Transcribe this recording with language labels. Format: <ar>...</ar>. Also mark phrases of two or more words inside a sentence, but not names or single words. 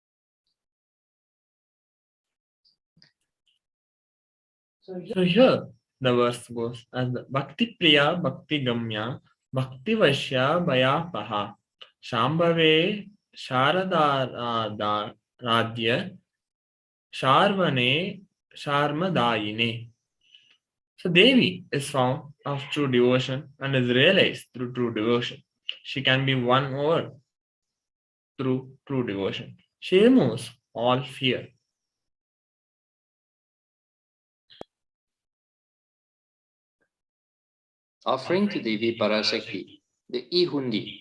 <en>So here, The verse goes as the</en> <sa>भक्ति प्रिया भक्ति गम्या भक्ति वश्या भयापहा शम्भवे शारदा राध्या शर्वणे शर्मदायिने.</sa> <en>So Devi is found of true devotion and is realized through true devotion. She can be won over through true devotion. She removes all fear. Offering to Devi Parashakti, the Ihundi.</en>